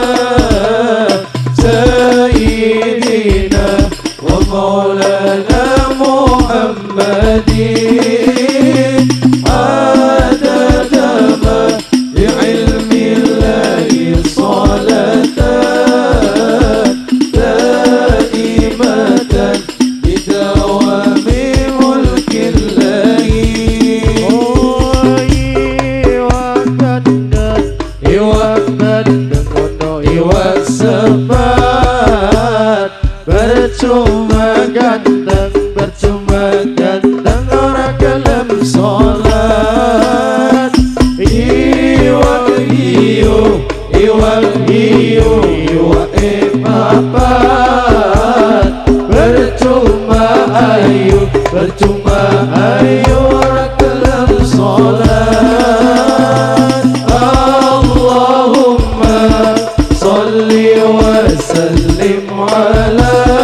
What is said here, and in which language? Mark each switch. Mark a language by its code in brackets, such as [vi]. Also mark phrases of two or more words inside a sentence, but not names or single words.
[ar] سيدنا ومولانا محمد عدد ما بعلم الله صلاة دائمة بدوام ملك الله. [jv] Iwak sepat percuma ganteng orang gelem sholat. Iwak hiu papat percuma ayu orang gelem sholat. [ar] اللهم صل وسلم على